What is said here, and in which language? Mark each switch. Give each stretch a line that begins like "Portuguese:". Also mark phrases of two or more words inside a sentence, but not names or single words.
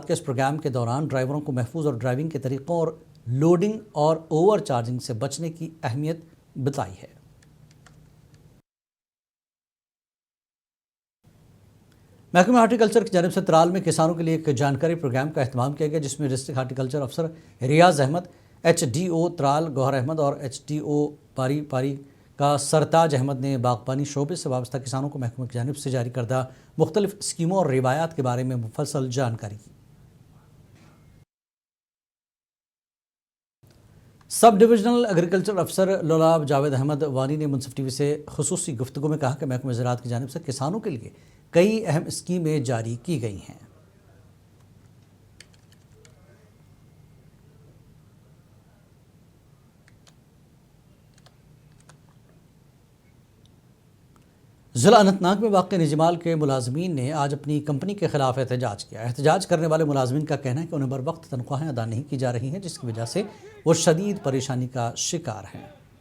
Urdu: اس پروگرام کے دوران ڈرائیوروں کو محفوظ اور ڈرائیونگ کے طریقوں اور لوڈنگ اور اوور چارجنگ سے بچنے کی اہمیت بتائی ہے۔ محکمہ ہارٹیکلچر کی جانب سے ترال میں کسانوں کے لیے ایک جانکاری پروگرام کا اہتمام کیا گیا، جس میں ڈسٹرکٹ ہارٹیکلچر افسر ریاض احمد، ایچ ڈی او ترال گوہر احمد اور ایچ ڈی او پاری کا سرتاج احمد نے باغبانی شعبے سے وابستہ کسانوں کو محکمہ کی جانب سے جاری کردہ مختلف اسکیموں اور روایات کے بارے میں مفصل جانکاری کی۔ سب ڈویژنل ایگریکلچر افسر لولاب جاوید احمد وانی نے منصف ٹی وی سے خصوصی گفتگو میں کہا کہ محکمہ زراعت کی جانب سے کسانوں کے لیے کئی اہم اسکیمیں جاری کی گئی ہیں۔ ضلع اننت ناگ میں واقع نجی مال کے ملازمین نے آج اپنی کمپنی کے خلاف احتجاج کیا۔ احتجاج کرنے والے ملازمین کا کہنا ہے کہ انہیں بر وقت تنخواہیں ادا نہیں کی جا رہی ہیں، جس کی وجہ سے وہ شدید پریشانی کا شکار ہیں۔